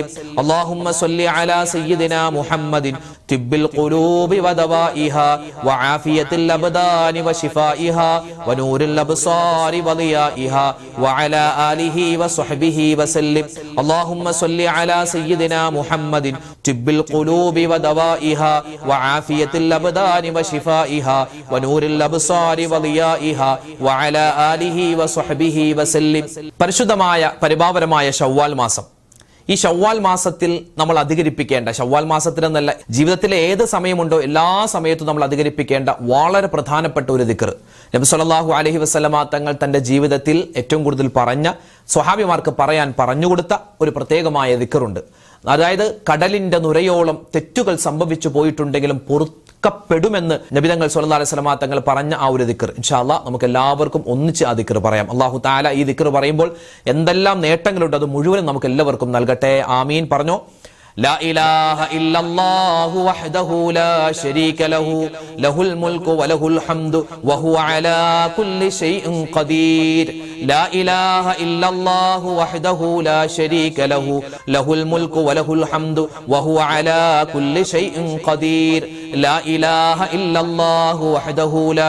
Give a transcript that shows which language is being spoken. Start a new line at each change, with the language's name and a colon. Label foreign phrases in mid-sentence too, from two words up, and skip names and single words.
Arabic: اللهم صل على سيدنا محمد طب القلوب ودوائها وعافية الأبدان وشفائها ونور الأبصار وضيائها وعلى آله وصحبه وسلم. اللهم صل على سيدنا محمد طب القلوب ودوائها وعافية الأبدان وشفائها ونور الأبصار وضيائها وعلى آله وصحبه وسلم.
Malayalam: പരിശുദ്ധമായ പരിപാവനമായ ശവ്വാൽ മാസം. ഈ ശവ്വാൽ മാസത്തിൽ നമ്മൾ അധികരിപ്പിക്കേണ്ട, ശവ്വാൽ മാസത്തിലെന്നല്ല, ജീവിതത്തിലെ ഏത് സമയമുണ്ടോ എല്ലാ സമയത്തും നമ്മൾ അധികരിപ്പിക്കേണ്ട വളരെ പ്രധാനപ്പെട്ട ഒരു ദിക്ർ നബി
Arabic: صلى الله عليه وسلم
Malayalam: തങ്ങൾ തന്റെ ജീവിതത്തിൽ ഏറ്റവും കൂടുതൽ പറഞ്ഞ, സ്വഹാബിമാർക്ക് പറയാൻ പറഞ്ഞുകൊടുത്ത ഒരു പ്രത്യേകമായ ദിക്റുണ്ട്. അതായത് കടലിന്റെ നുരയോളം തെറ്റുകൾ സംഭവിച്ചു പോയിട്ടുണ്ടെങ്കിലും പൊറുക്കപ്പെടുമെന്ന് നബിതങ്ങൾ
Arabic: صلى الله عليه وسلم
Malayalam: തങ്ങൾ പറഞ്ഞ ആ ഒരു ദിക്ർ
Arabic: إن شاء الله
Malayalam: നമുക്ക് എല്ലാവർക്കും ഒന്നിച്ച് ആ ദിക്ർ പറയാം.
Arabic: الله تعالى
Malayalam: ഈ ദിക്ർ പറയുമ്പോൾ എന്തെല്ലാം നേട്ടങ്ങളുണ്ട് അത് മുഴുവനും നമുക്ക് എല്ലാവർക്കും നൽകട്ടെ. ആമീൻ പറഞ്ഞോ.
Arabic: لا إله إلا الله وحده لا شريك له له الملك وله الحمد وهو على كل شيء قدير لا إله إلا الله وحده لا شريك له له الملك وله الحمد وهو على كل شيء قدير لا إله إلا الله وحده لا